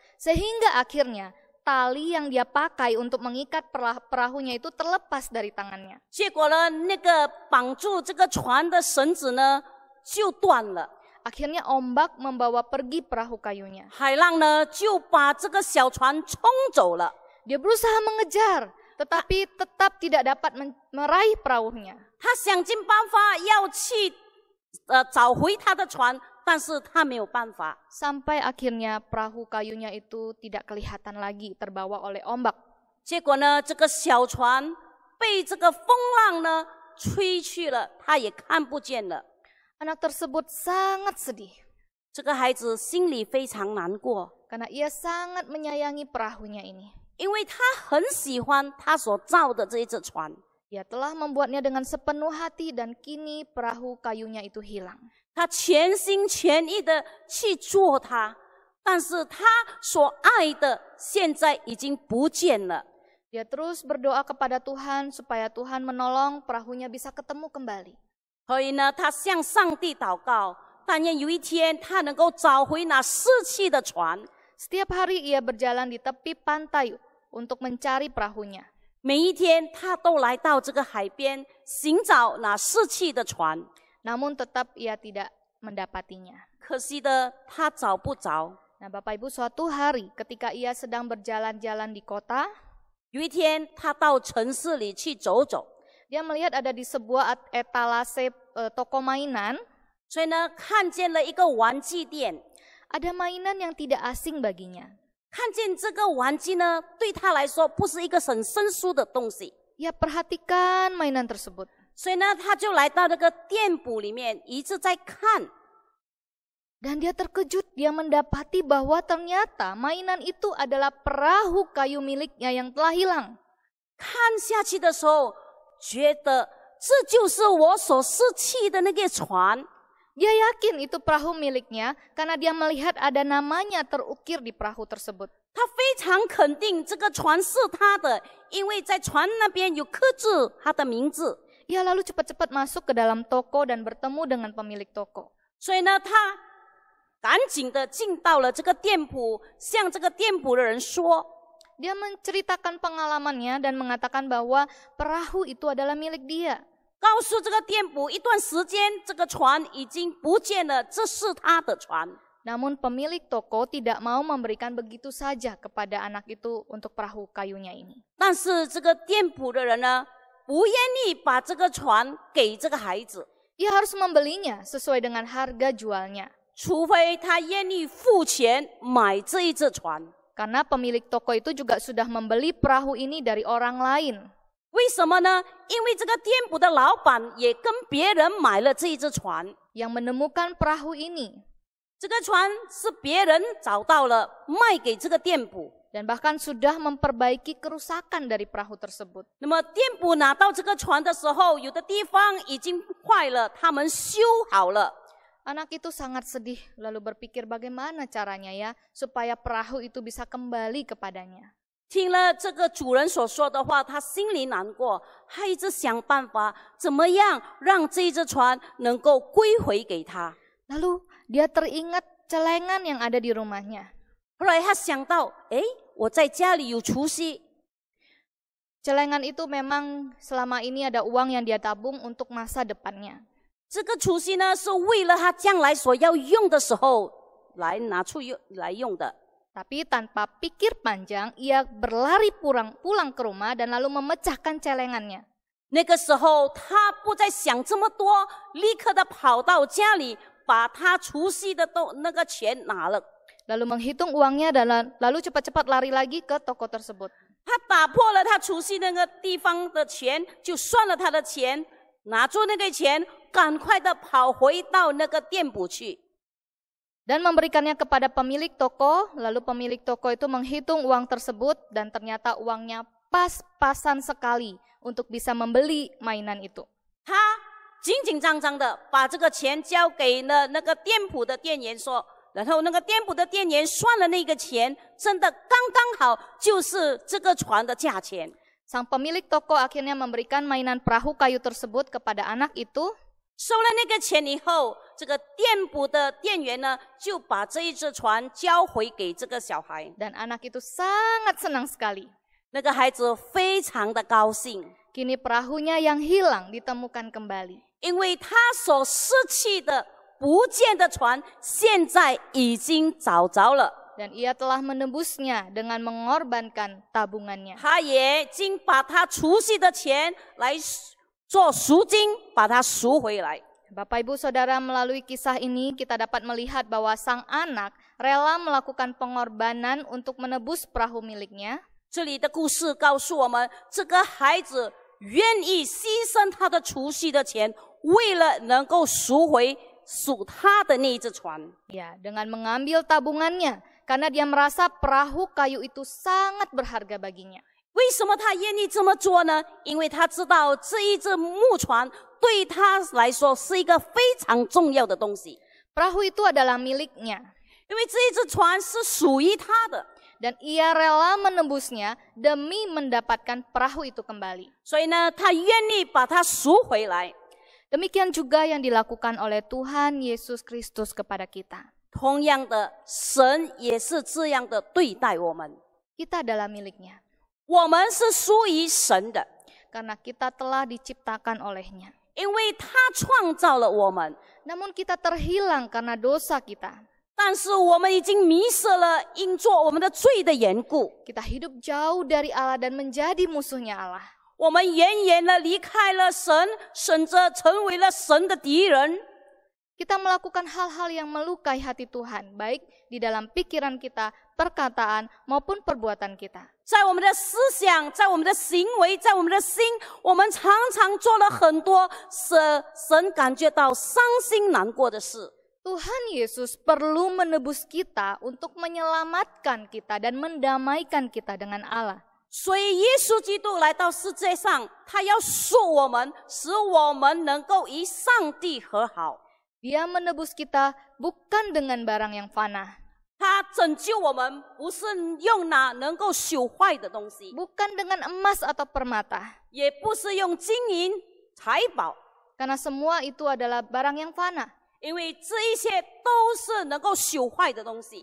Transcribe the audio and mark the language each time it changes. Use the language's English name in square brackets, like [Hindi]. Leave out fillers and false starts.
[Indonesian] Sehingga akhirnya tali yang dia pakai untuk mengikat perahunya itu terlepas dari tangannya. [Chinese] 结果呢，那个绑住这个船的绳子呢就断了， [Indonesian] Akhirnya ombak membawa pergi perahu kayunya. [Chinese] 海浪呢就把这个小船冲走了。 [Indonesian] Dia berusaha mengejar, tetapi tetap tidak dapat meraih perahunya. [Chinese] 他想尽办法要去找回他的船，但是他没有办法。 [Indonesian] Sampai akhirnya perahu kayunya itu tidak kelihatan lagi terbawa oleh ombak. [Chinese] 结果呢，这个小船被这个风浪呢吹去了，他也看不见了。 [Indonesian] Anak tersebut sangat sedih [Chinese] 这个孩子心里非常难过， [Indonesian] karena ia sangat menyayangi perahunya ini. [Chinese] 因为他很喜欢他所造的这一只船。 [Indonesian] Ia telah membuatnya dengan sepenuh hati dan kini perahu kayunya itu hilang. [Chinese] 他全心全意的去做它，但是他所爱的现在已经不见了。 [Indonesian] Dia terus berdoa kepada Tuhan supaya Tuhan menolong perahunya bisa ketemu kembali. [Chinese] 所以呢，他向上帝祷告，但愿有一天他能够找回那逝去的船。 [Indonesian] Setiap hari ia berjalan di tepi pantai untuk mencari perahunya. [Chinese] 每一天他都来到这个海边寻找那逝去的船， [Indonesian] Namun tetap ia tidak mendapatinya. [Chinese] 可惜的他找不着。 [Indonesian] Nah, Bapak Ibu, suatu hari ketika ia sedang berjalan-jalan di kota, [Chinese] 有一天他到城市里去走走， [Indonesian] dia melihat ada di sebuah etalase toko mainan, [Chinese] 所以呢看见了一个玩具店， [Indonesian] ada mainan yang tidak asing baginya. [Chinese] 看见这个玩具呢对他来说不是一个很生疏的东西， [Indonesian] Ia perhatikan mainan tersebut. [Chinese] 所以呢他就来到那个店铺里面一直在看。 [Indonesian] Dan dia terkejut, dia mendapati bahwa ternyata mainan itu adalah perahu kayu miliknya yang telah hilang. [Chinese] 看下去的时候，觉得这就是我所失去的那个船。 [Indonesian] Dia yakin itu perahu miliknya karena dia melihat ada namanya terukir di perahu tersebut. [Chinese] 他非常肯定这个船是他的，因为在船那边有刻字他的名字。 [Indonesian] Ia lalu cepat-cepat masuk ke dalam toko dan bertemu dengan pemilik toko. [Chinese] 所以呢，他赶紧的进到了这个店铺，向这个店铺的人说。 [Indonesian] Dia menceritakan pengalamannya dan mengatakan bahwa perahu itu adalah milik dia. [Chinese] 告诉这个店铺，一段时间这个船已经不见了，这是他的船。 [Indonesian] Namun pemilik toko tidak mau memberikan begitu saja kepada anak itu untuk perahu kayunya ini. [Chinese] 但是这个店铺的人呢，不愿意把这个船给这个孩子， [Indonesian] Ia harus membelinya sesuai dengan harga jualnya. [Chinese] 除非他愿意付钱买这一只船。 [Indonesian] Karena pemilik toko itu juga sudah membeli perahu ini dari orang lain. [Chinese] 为什么呢？因为这个店铺的老板也跟别人买了这一只船， [Indonesian] Yang menemukan perahu ini [Chinese] 这个船是别人找到了，卖给这个店铺。 [Indonesian] dan bahkan sudah memperbaiki kerusakan dari perahu tersebut. [Chinese] 那么店铺拿到这个船的时候，有的地方已经坏了，他们修好了。 [Indonesian] Anak itu sangat sedih, lalu berpikir bagaimana caranya ya supaya perahu itu bisa kembali kepadanya. [Chinese] 听了这个主人所说的话，他心里难过，他一直想办法怎么样让这只船能够归回给他。 [Indonesian] Lalu dia teringat celengan yang ada di rumahnya. [Chinese] 后来他想到，我在家里有储蓄， [Indonesian] Celengan itu memang selama ini ada uang yang dia tabung untuk masa depannya. [Chinese] 这个储蓄呢是为了他将来所要用的时候来拿出来用的。 [Indonesian] Tapi tanpa pikir panjang, ia berlari pulang ke rumah dan lalu memecahkan celengannya. [Chinese] 那个时候他不再想这么多，立刻的跑到家里，把他储蓄的那个钱拿了。 [Indonesian] Lalu menghitung uangnya dan lalu cepat-cepat lari lagi ke toko tersebut. [Chinese] 他打破了他储蓄那个地方的钱，就算了他的钱，拿住那个钱，赶快的跑回到那个店铺去。 [Indonesian] Dan memberikannya kepada pemilik toko, lalu pemilik toko itu menghitung uang tersebut dan ternyata uangnya pas-pasan sekali untuk bisa membeli mainan itu. [Chinese] 他紧紧张张的把这个钱交给了那个店铺的店员说，然后那个店铺的店员算了那个钱，真的刚刚好就是这个船的价钱。 [Indonesian] Sang pemilik toko akhirnya memberikan mainan perahu kayu tersebut kepada anak itu. [Chinese] 收了那个钱以后，这个店铺的店员呢，就把这一只船交回给这个小孩。 [Indonesian] Dan anak itu sangat senang sekali. [Chinese] 那个孩子非常的高兴， [Indonesian] Kini perahunya yang hilang ditemukan kembali. [Chinese] 因为他所失去的、不见的船，现在已经找着了。 [Indonesian] Dan ia telah menebusnya dengan mengorbankan tabungannya. [Chinese] 他也已经把他储蓄的钱来做赎金，把它赎回来。 [Indonesian] Bapak Ibu Saudara, melalui kisah ini kita dapat melihat bahwa sang anak rela melakukan pengorbanan untuk menebus perahu miliknya. [Chinese] 这里的故事告诉我们，这个孩子愿意牺牲他的储蓄的钱，为了能够赎回属他的那一只船。 [Indonesian] Ya, dengan mengambil tabungannya karena dia merasa perahu kayu itu sangat berharga baginya. [Chinese] 为什么他愿意这么做呢？因为他知道这一只木船对他来说是一个非常重要的东西， [Indonesian] Perahu itu adalah miliknya [Chinese] 因为这一只船是属于他的， [Indonesian] dan ia rela menebusnya demi mendapatkan perahu itu kembali. [Chinese] 所以呢，他愿意把它赎回来。 [Indonesian] Demikian juga yang dilakukan oleh Tuhan Yesus Kristus kepada kita. [Chinese] 同样的，神也是这样的对待我们。 [Indonesian] Kita adalah miliknya [Chinese] 我们是属于神的， [Indonesian] karena kita telah diciptakan olehnya. [Chinese] 因为他创造了我们。 [Indonesian] Namun kita terhilang karena dosa kita. [Chinese] 但是我们已经迷失了，因做我们的罪的缘故， [Indonesian] Kita hidup jauh dari Allah dan menjadi musuhnya Allah. [Chinese] 我们远远的离开了神，甚至成为了神的敌人。 [Indonesian] Kita melakukan hal-hal yang melukai hati Tuhan, baik di dalam pikiran kita, perkataan, maupun perbuatan kita. [Chinese] 在我们的思想，在我们的行为，在我们的心，我们常常做了很多使神感觉到伤心难过的事。 [Indonesian] Tuhan Yesus perlu menebus kita untuk menyelamatkan kita dan mendamaikan kita dengan Allah. [Chinese] 所以耶稣基督来到世界上，他要赎我们，使我们能够与上帝和好。 [Indonesian] Dia menebus kita bukan dengan barang yang fana, [Chinese] 他拯救我们，不是用那能够朽坏的东西， [Indonesian] bukan dengan emas atau permata, [Chinese] 也不是用金银财宝， [Indonesian] karena semua itu adalah barang yang fana. [Chinese] 因为这一些都是能够朽坏的东西。